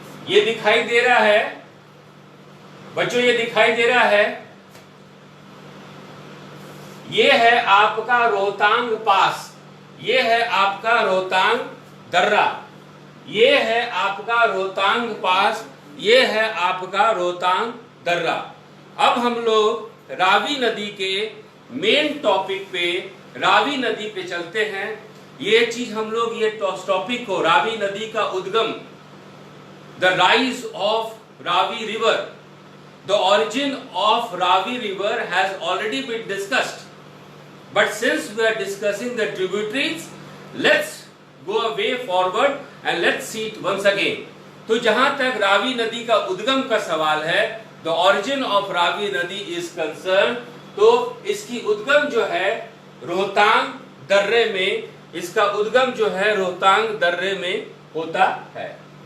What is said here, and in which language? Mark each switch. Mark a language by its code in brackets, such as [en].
[hi] ये दिखाई दे रहा है बच्चों, ये दिखाई दे रहा है, ये है आपका रोहतांग पास, ये है आपका रोहतांग दर्रा, ये है आपका रोहतांग पास, ये है आपका रोहतांग दर्रा। अब हम लोग रावी नदी के मेन टॉपिक पे, रावी नदी पे चलते हैं। ये चीज हम लोग, ये टॉपिक को, रावी नदी का उद्गम, [en] The rise of Ravi river, the origin of Ravi river has already been discussed, but since we are discussing the tributaries, let's go a way forward and let's see it once again. [hi] तो जहां तक रावी नदी का उद्गम का सवाल है, [en] the origin of Ravi nadi is concerned, [hi] तो इसकी उद्गम जो है रोहतांग दर्रे में, इसका उद्गम जो है रोहतांग दर्रे में होता है।